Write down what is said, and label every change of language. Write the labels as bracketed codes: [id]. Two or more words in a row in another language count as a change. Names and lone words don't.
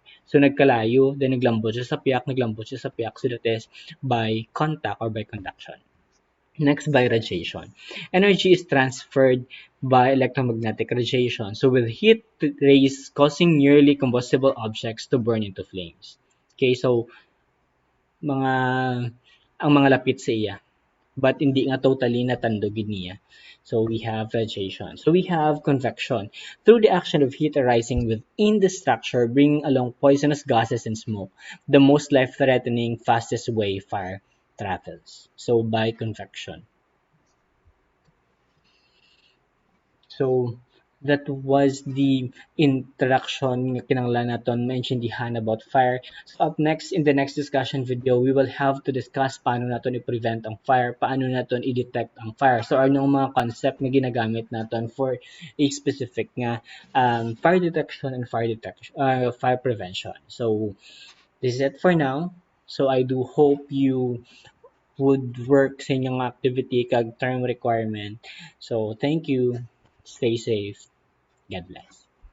[hil] So nagkalayo, then naglambot siya sa piyak, [en] so that is by contact or by conduction. Next, by radiation. Energy is transferred by electromagnetic radiation. So with heat rays causing nearly combustible objects to burn into flames. [hil] Okay, so mga ang mga lapit sa iya, but hindi nga totally natandogin niya. [en] So we have radiation. So we have convection. Through the action of heat arising within the structure, bringing along poisonous gases and smoke, the most life-threatening, fastest way fire travels. So by convection. So that was the introduction [hil] nga kinahanglan naton maintindihan [en] about fire. So up next, in the next discussion video, we will have to discuss [hil] paano naton i-prevent ang fire, paano naton i-detect ang fire. [en] So [hil] anong mga [en] concept [hil] na ginagamit naton [en] for a specific nga fire detection and fire prevention. So this is it for now. So I do hope you would work [hil] sa inyong [en] activity kag term requirement. So thank you. Stay safe. God bless.